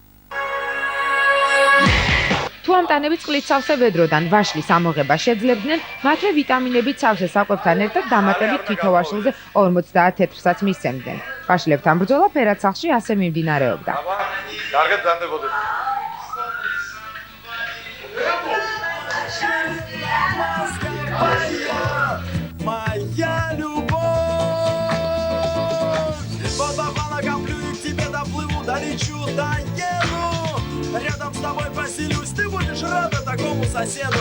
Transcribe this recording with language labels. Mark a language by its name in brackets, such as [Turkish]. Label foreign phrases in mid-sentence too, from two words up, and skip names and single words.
[Georgian] თუ ამტანები წყლით სავსე ვედროდან ვაშლის ამოღება შეძლებდნენ, მათვე ვიტამინებით სავსე საკვებთან ერთად დამატებით თითო ვაშლზე 50 თეთრსაც მისცემდნენ. ვაშლებთან ბრძოლა ფერად-სახლში ასე მიმდინარეობდა. კარგად გზანდებოდეთ. [Russian] Моя любовь, под обвалом плюю к тебе, доплыву, долечу, доеду. Рядом с тобой поселюсь, ты будешь рада такому соседу.